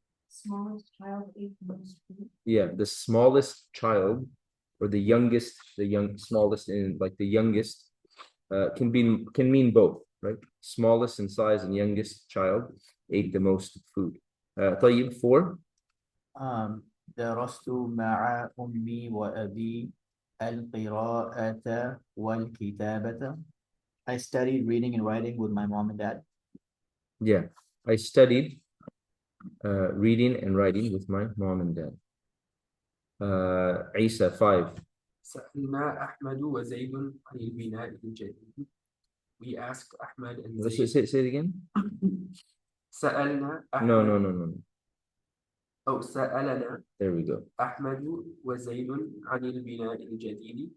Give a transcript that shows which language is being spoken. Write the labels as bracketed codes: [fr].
[en] Smallest child ate most food. Yeah, the smallest child or the youngest, smallest, in like the youngest, can mean both, right? Smallest in size and youngest child ate the most food. [ar] طيب 4. درست مع أمي وأبي القراءة والكتابة. [en] I studied reading and writing with my mom and dad. Yeah, I studied reading and writing with my mom and dad. Isa 5. [ar] سألنا أحمد وزيد عن البناء الجديد. [en] We asked Ahmad and Let's Zayd. say it again. [ar] سألنا أحمد. [en] No. [ar] أو سألنا [en] There we go. [ar] أحمد وزيد عن البناء الجديد.